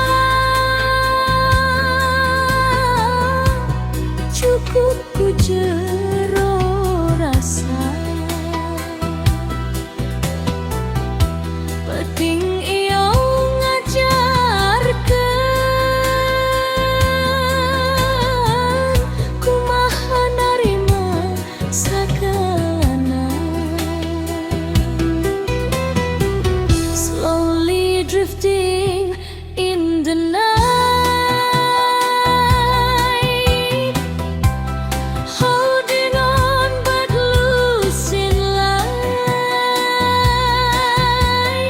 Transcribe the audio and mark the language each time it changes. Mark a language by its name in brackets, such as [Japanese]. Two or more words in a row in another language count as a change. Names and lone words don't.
[Sundanese] cukup ku jero rasa, penting iyo ngajarkeun kumaha narima sakalana. [English] Slowly drifting in the night, holding on but losing light.